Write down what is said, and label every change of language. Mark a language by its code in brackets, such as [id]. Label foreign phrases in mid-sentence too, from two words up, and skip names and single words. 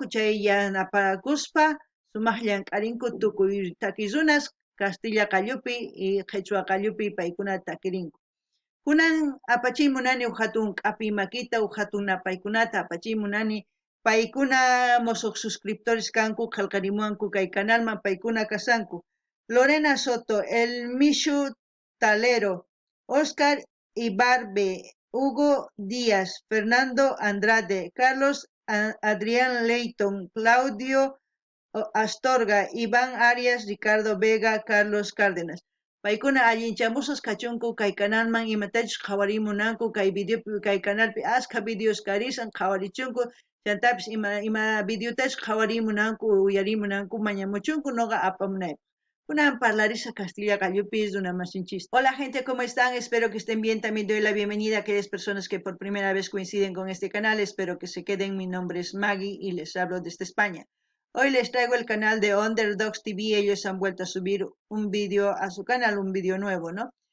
[qu] chay yanaparakuspa sumaq llank'arinku tukuy takizunas Castilla qallupi y qhichwa qallupi paykuna takirinku kunan apachiymunani huk hatun k'api makita huk hatun napaykunata apachiymunani paykuna mosoq suscriptores kanku qillqarimunku kay canalman paykuna kasanku Lorena Soto, El Mishu Talero, Oscar Ibarbe, Hugo Díaz, Fernando Andrade, Carlos Adrián Leighton, Claudio Astorga, Iván Arias, Ricardo Vega, Carlos Cárdenas. Paykuna allinchamusas kachunku kay canalman imatachus qhawarimunanku kay videopi kay canalpi ashka videos karisan qhawarichunku chantapis ima videotash qhawarimunanku uyarimunanku mañamuchunku noqa apamunaypaq. Kunan parlarisa Castilla qallupi runamasinchis. [es] Hola gente, ¿cómo están? Espero que estén bien. También doy la bienvenida a aquellas personas que por primera vez coinciden con este canal. Espero que se queden. Mi nombre es Maggie y les hablo desde España. Hoy les traigo el canal de Underdogs TV. Ellos han vuelto a subir un vídeo a su canal, un vídeo nuevo, ¿no?